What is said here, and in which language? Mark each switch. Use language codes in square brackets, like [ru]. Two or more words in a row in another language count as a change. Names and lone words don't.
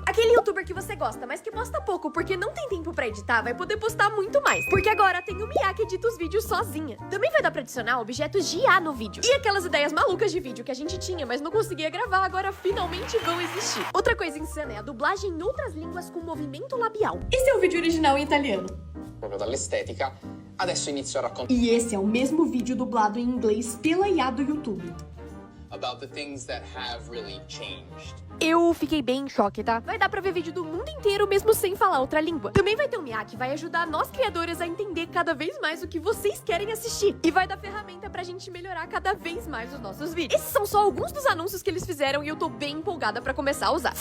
[pt] Aquele youtuber que você gosta, mas que posta pouco porque não tem tempo pra editar, vai poder postar muito mais. Porque agora tem o Mia que edita os vídeos sozinha. Também vai dar pra adicionar objetos de IA no vídeo. E aquelas ideias malucas de vídeo que a gente tinha, mas não conseguia gravar, agora finalmente vão existir. Outra coisa insana é a dublagem em outras línguas com movimento labial. Esse é o vídeo original em italiano. [it] Proprio dall'estetica. Adesso inizio a raccontare. [pt] E esse é o mesmo vídeo dublado em inglês pela IA do YouTube. [en] About the things that have really changed. [pt] Eu fiquei bem em choque, tá? Vai dar pra ver vídeo do mundo inteiro mesmo sem falar outra língua. Também vai ter um Miyake que vai ajudar nós criadores a entender cada vez mais o que vocês querem assistir. E vai dar ferramenta pra gente melhorar cada vez mais os nossos vídeos. Esses são só alguns dos anúncios que eles fizeram e eu tô bem empolgada pra começar a usar.